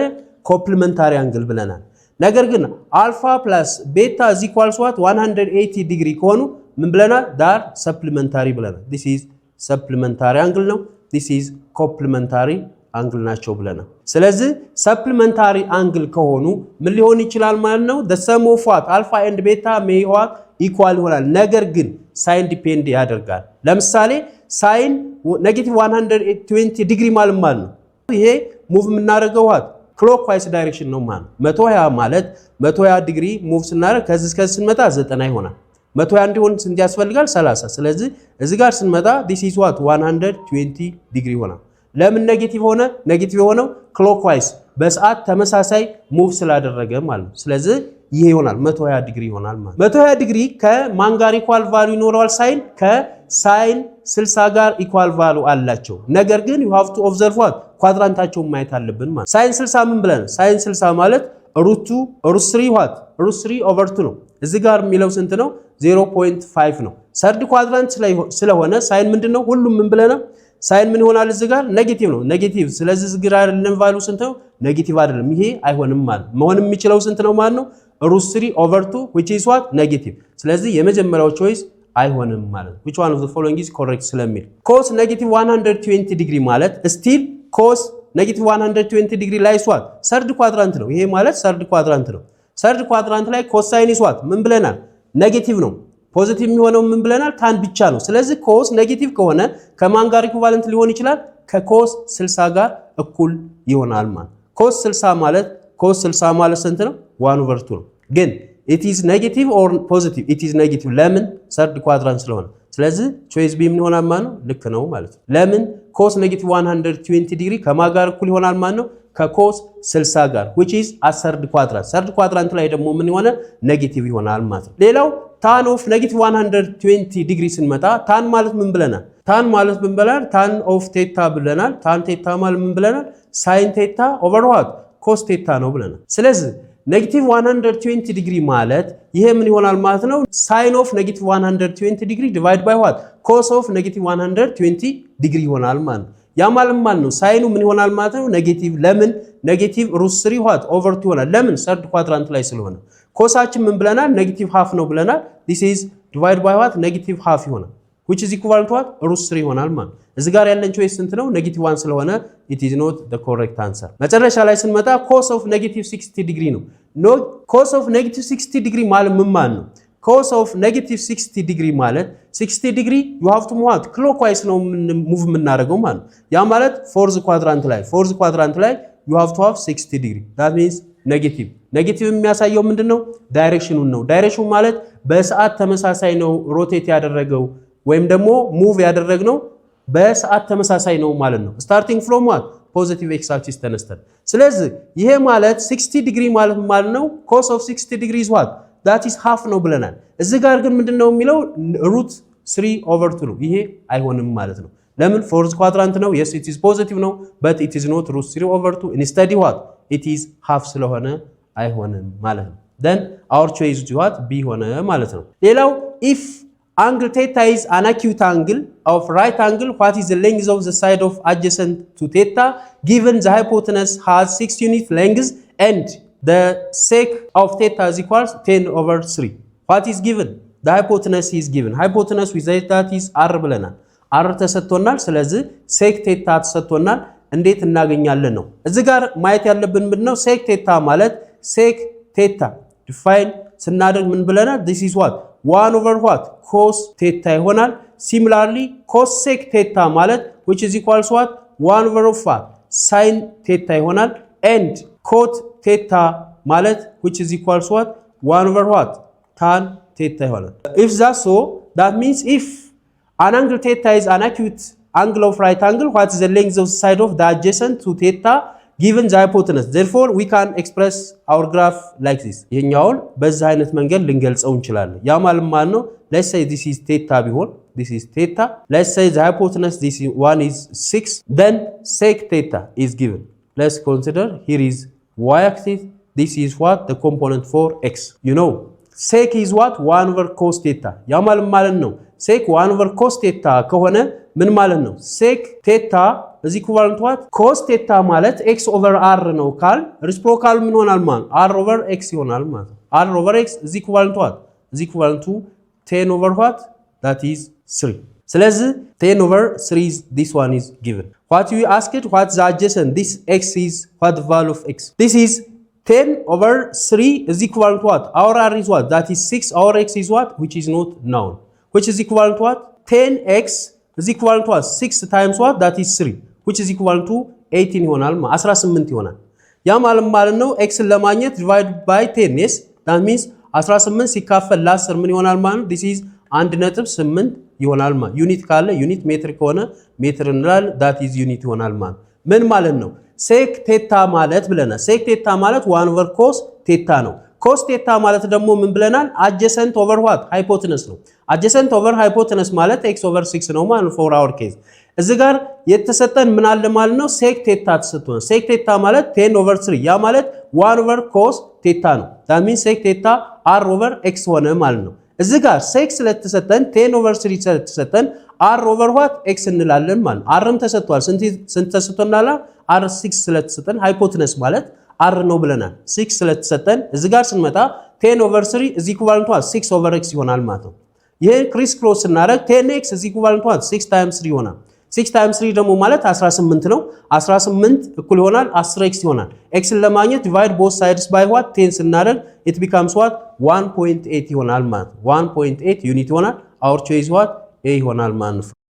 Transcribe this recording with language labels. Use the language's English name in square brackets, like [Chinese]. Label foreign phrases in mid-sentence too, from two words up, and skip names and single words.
[English] complementary angle [Amharic] ብለናል። ነገር ግን [English] alpha plus beta is equals what? [Amharic] 180 ዲግሪ ከሆኑ ምን ብለናል? [English] that supplementary [Amharic] ብለናል [English] this is supplementary angle [Amharic] ነው [English] this is complementary angle [Amharic] ናቸው ብለናል ስለዚህ [English] supplementary angle [Amharic] ከሆኑ ምን ሊሆን ይችላል ማለት ነው [English] the sum of what alpha and beta may what equal [Amharic] ይሆናል ነገር ግን [English] sin depend [Amharic] ያደርጋል ለምሳሌ sin -120 ዲግሪ ማለት ነው ይሄ ሙቭ የምናደርገው [English] what clockwise direction [Amharic] ነው ማለት 120 ማለት 120 ዲግሪ ሙቭ ስናደርግ ከዚህ እስከ ስንመጣ 90 ይሆናል 120 እንዲሆን ስንት ያስፈልጋል 30 ስለዚህ እዚህ ጋር ስንመጣ [English] this is what [Amharic] 120 ዲግሪ ይሆናል ለምን ኔጌቲቭ ሆነ ኔጌቲቭ ሆነው clockwise በሰዓት ተመሳሳይ ሙቭ ስላደረገ ማለት ስለዚህ ይሄ ይሆናል 120 ዲግሪ ይሆናል ማለት 120 ዲግሪ ከማን ጋር [English] equal value [Amharic] ይኖረዋል ሳይን ከሳይን 60 ጋር [English] equal value [Amharic] አላቸው ነገር ግን [English] you have to observe what [Amharic] ኳድራንታቸው ማየት አለብን ማለት ሳይን 60 ምን ብለን ሳይን 60 ማለት √2 √3 what √3/2 ነው እዚህ ጋር የሚለው ስንት ነው 0.5 ነው [English] third quadrant [Amharic] ስለሆነ ሳይን ምንድነው ሁሉም ምን ብለናል ሳይን ምን ይሆናል እዚህ ጋር ኔጌቲቭ ነው ኔጌቲቭ ስለዚህ እዚህ ጋር ያለን ቫልዩ ስንት ነው ኔጌቲቭ አይደለም ይሄ አይሆንም ማለት መሆን የሚችለው ስንት ነው ማለት ነው √3/2 [English] which is what negative [Amharic] ስለዚህ የመጀመሪያው ቾይስ አይሆንም ማለት [English] which one of the following is correct [Amharic] ስለሚል cos -120 ዲግሪ ማለት [English] still cos [Amharic] -120 ዲግሪ ላይ [English] what third quadrant [Amharic] ነው ይሄ ማለት [English] third quadrant [Amharic] ነው [English] third quadrant [Amharic] ላይ [English] cosine is what [Amharic] ምን ብለናል ኔጌቲቭ ነው ፖዚቲቭ የሚሆነው ምን ብለናል ታን ብቻ ነው ስለዚህ cos ኔጌቲቭ ከሆነ ከማን ጋር ኢኩቫለንት ሊሆን ይችላል ከcos 60 ጋር እኩል ይሆናል ማለት cos 60 ማለት ስንት ነው 1/2 ነው ግን [English] it is negative or positive it is negative [Amharic] ለምን ሰርድ ኳድራንት ስለሆነ ስለዚህ ቾይስ ቢ ምን ይሆናል ማለት ነው ልክ ነው ማለት ነው ለምን cos -120 ዲግሪ ከማን ጋር እኩል ይሆናል ማለት ነው ከcos 60 ጋር [English] which is third quadrant third quadrant [Amharic] ላይ ደግሞ ምን ይሆናል ኔጌቲቭ ይሆናል ማለት ነው ሌላው [English] tan of [Amharic] -120 ዲግሪ ስንመጣ tan ማለት ምን ብለናል tan ማለት ምን ብለናል [English] tan of theta [Amharic] ብለናል [English] tan theta [Amharic] ማለት ምን ብለናል [English] sin theta over what cos theta [Amharic] ነው ብለናል ስለዚህ -120 ዲግሪ ማለት ይሄ ምን ይሆናል ማለት ነው [English] sin of [Amharic] -120 ዲግሪ [English] divide by what cos of [Amharic] -120 ዲግሪ ይሆናል ማለት ነው ያ ማለት ነው ሳይኑ ምን ይሆናል ማለት ነው ኔጌቲቭ ለምን ኔጌቲቭ √3 [English] what over [Amharic] 2 ይሆናል ለምን ሰርድ ኳድራንት ላይ ስለሆነ ኮሳችን ምን ብለናል [English] negative half [Amharic] ነው ብለናል [English] this is divide by what negative half [Amharic] ይሆናል [English] which is equal to what [Amharic] √3 ይሆናል ማለት እዚህ ጋር ያለን ቾይስ ስንት ነው ኔጌቲቭ 1 ስለሆነ [English] it is not the correct answer [Amharic] መጨረሻ ላይ ስንመጣ [English] cos of [Amharic] -60 ዲግሪ ነው [English] no cos of [Amharic] -60 ዲግሪ ማለት ምን ማለት ነው [English] cos of [Amharic] -60 ዲግሪ ማለት 60 ዲግሪ [English] you have to move clockwise [Amharic] ነው ሙቭ የምናደርገው ማለት ያ ማለት [English] fourth quadrant [Amharic] ላይ [English] you have to have 60 degree that means [Amharic] ኔጌቲቭ የሚያሳየው ምንድነው ዳይሬክሽኑን ነው ዳይሬክሽኑ ማለት በሰዓት ተመሳሳይ ነው ሮቴት ያደረገው ወይም ደግሞ ሙቭ ያደረግነው በሰዓት ተመሳሳይ ነው ማለት ነው [English] starting from what positive x axis [Amharic] ተነስተን ስለዚህ ይሄ ማለት 60 ዲግሪ ማለት ነው [English] cos of 60 degree is what that is half [Amharic] ነው ብለናል እዚህ ጋር ግን ምንድነው የሚለው [English] √3/2 [Amharic] ነው ይሄ አይሆንም ማለት ነው ለምን [English] fourth quadrant ነው yes it is positive ነው but it is not √3/2 instead what it is half [Amharic] ስለሆነ አይሆንም ማለት ነው [English] then our choice is what b [Amharic] ሆነ ማለት ነው ሌላው [English] if angle theta is an acute angle of right angle what is the length of the side of adjacent to theta given the hypotenuse has 6 unit length and the sec of theta is equals 10/3 what is given the hypotenuse is given hypotenuse with that is r [Amharic] ብለናል r ተሰጥቶናል ስለዚህ [English] sec theta [Amharic] ተሰጥቶናል እንዴት እናገኛለን ነው እዚህ ጋር ማየት ያለብን ምንድነው [English] sec theta ማለት sec theta define [Amharic] ስናደርግ ምን ብለናል [English] this is what 1/what cos theta ይሆናል similarly cosec theta ማለት which is equals what 1/what sin theta ይሆናል and cot theta ማለት which is equals what 1/what tan theta ይሆናል if that's so that means if an angle theta is an acute angle of right angle what is the length of the side of the adjacent to theta given the hypotenuse therefore we can express our graph like this [Amharic] ይሄኛው በዛ አይነት መንገድ ልንገልጸው እንችላለን ያ ማለት ነው [English] let's say this is theta ቢሆን this is theta let's say the hypotenuse this one is 6 then sec theta is given let's consider here is y axis this is what the component for x you know sec is what 1/cos theta [Amharic] ያ ማለት ነው [English] sec 1/cos theta [Amharic] ከሆነ ምን ማለት ነው [English] sec theta is equivalent to what cos theta ማለት x over r ነው call reciprocal [Amharic] ምን ሆናል ማለት [English] r over x [Amharic] ይሆናል ማለት [English] r over x is equivalent to what is equivalent to 10/what that is 3 ስለዚህ 10 over 3 is this one is given. What we asked, what's the adjacent? This x is what the value of x? This is 10 over 3 is equal to what? Our r is what? That is 6. Our x is what? Which is not known. Which is equal to what? 10x is equal to what? 6 times what? That is 3. Which is equal to [Amharic] 18 ይሆናል 18 ይሆናል። ያ ማለት ነው x ለማግኘት [English] divide by [Amharic] 10 [English] yes, that means [Amharic] 18 ሲካፈል ለ10 ምን ይሆናል ማለት ነው? [English] This is [Amharic] 1.8 ይሆናል ማለት ዩኒት ካለ ዩኒት ሜትር ከሆነ ሜትር እንላል [English] that is [Amharic] ዩኒት ይሆናል ማለት ምን ማለት ነው? [English] sec theta [Amharic] ማለት ብለናል። [English] sec theta [Amharic] ማለት 1 [English] over cos theta [Amharic] ነው። [English] cos theta [Amharic] ማለት ደግሞ ምን ብለናል? [English] adjacent over what? hypotenuse [Amharic] ነው። [English] adjacent over hypotenuse [Amharic] ማለት [English] x over [Amharic] 6 ነው ማለት [English] for our case። [Amharic] እዚህ ጋር የተሰጠን ምን አለ ማለት ነው? [English] sec theta [Amharic] ተሰጥቶናል። [English] sec theta [Amharic] ማለት 10 over 3 ያ ማለት 1 [English] over cos theta [Amharic] ነው። [English] that means sec theta r over x [Amharic] ሆነ ማለት ነው። እዚህ ጋር ሴክ ስለተሰጠን 10 over 3 ስለተሰጠን [English] r over what? [Amharic] x እንላለን ማለት ነው። rም ተሰጥቷል። ስንት ተሰጥቶናል? r 6 ስለተሰጠን ሃይፖቴነስ ማለት r ነው ብለናል። 6 ስለተሰጠን እዚህ ጋር ስንመጣ [English] 10 over 3 is equal to 6 over x [Amharic] ይሆናል ማለት ነው። ይሄ ክሪስ ክሮስ ስናደርግ [English] 10x is equal to 6 times 3 [Amharic] ይሆናል። 6 times 3 ደግሞ ማለት 18 ነው። 18 እኩል ይሆናል 10x ይሆናል። x ለማግኘት [English] divide both sides by what? [Amharic] 10 ስናደርግ [English] it becomes what? [Amharic] 1.8 ይሆናል ማለት ነው። 1.8 ዩኒት ይሆናል። [English] our choice what? [Amharic] a ይሆናል ማለት ነው።